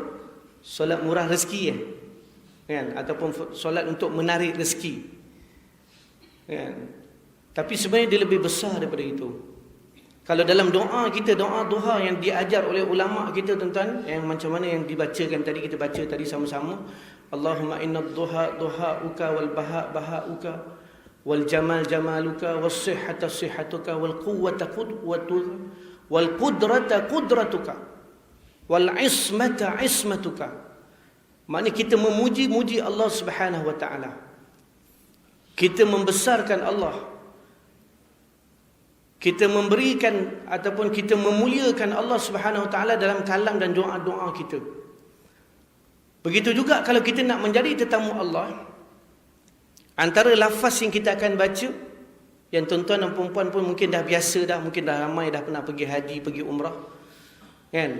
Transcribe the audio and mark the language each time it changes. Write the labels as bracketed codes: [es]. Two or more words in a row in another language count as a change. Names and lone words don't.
[ms] Solat murah rezeki kan, ataupun solat untuk menarik rezeki kan. Tapi sebenarnya dia lebih besar daripada itu. Kalau dalam doa kita, doa duha yang diajar oleh ulama kita tuan-tuan, yang macam mana yang dibacakan tadi, kita baca tadi sama-sama, [ar] اللهم إن الضحاء ضحاؤك والبهاء بهاؤك والجمال جمالك والصحة صحتك والقوة قوتك والقدرة قدرتك والعصمة عصمتك. [ms] Maknanya kita memuji [ar] الله سبحانه وتعالى. [ms] Kita membesarkan Allah. Kita memberikan ataupun kita memuliakan [ar] الله سبحانه وتعالى [ms] dalam kalam dan doa-doa kita. Begitu juga kalau kita nak menjadi tetamu Allah, antara lafaz yang kita akan baca, yang tuan-tuan dan puan-puan pun mungkin dah biasa dah, mungkin dah ramai dah pernah pergi haji, pergi umrah kan.